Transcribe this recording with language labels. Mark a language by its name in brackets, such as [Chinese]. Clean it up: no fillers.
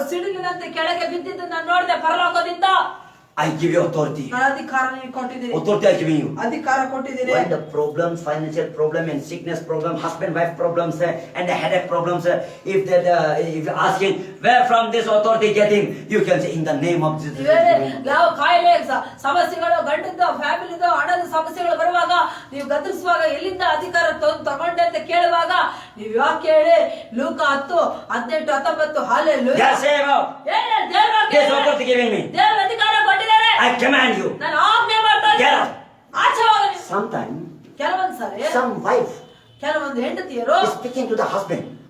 [Kannada] ಸಿಡಿಲಿನಂತೆ ಕೆಳಗೆ ಬಿದ್ದಿದ್ದು ನಾನು ನೋಡಿದೆ ಪರಲೋಕದಿಂದ. [English] I give you authority. [Kannada] ನಾನು ಅಧಿಕಾರ ನಿಮಗೆ ಕೊಟ್ಟಿದ್ದೀನಿ. [English] Authority I giving you. [Kannada] ಅಧಿಕಾರ ಕೊಟ್ಟಿದ್ದೀನಿ. [English] When the problems, financial problem and sickness problem, husband-wife problems and the headache problems, if you're asking where from this authority getting, you can say in the name of Jesus. [Kannada] ಯಾವ ಕಾಯಿಲೆ ಸಮಸ್ಯೆಗಳು ಗಂಡದ್ದು ಫ್ಯಾಮಿಲಿದು ಹಣದ ಸಮಸ್ಯೆಗಳು ಬರುವಾಗ ನೀವು ಗದರಿಸುವಾಗ ಎಲ್ಲಿಂದ ಅಧಿಕಾರ ತಗೊಂಡೆ ಅಂತ ಕೇಳುವಾಗ ನೀವು ಯಾಕೆ ಹೇಳಿ ಲೂಕ 10:18-19 hallelujah. [English] Yes, say about. This authority giving me. [Kannada] ದೇವರ ಅಧಿಕಾರ ಕೊಟ್ಟಿದ್ದಾರೆ. [English] I command you. [Kannada] ನಾನು ಆಜ್ಞೆ ಮಾಡ್ತಾ [English] Get [Kannada] ಇದ್ದೀನಿ. [English] out. [Kannada] ಆಚೆ ಹೋಗಿ. [English] Sometimes [Kannada] ಕೆಲವೊಂದು ಸಾರಿ [English] some wife [Kannada] ಕೆಲವೊಂದು ಹೆಂಡತಿಯರು [English] is speaking to the husband.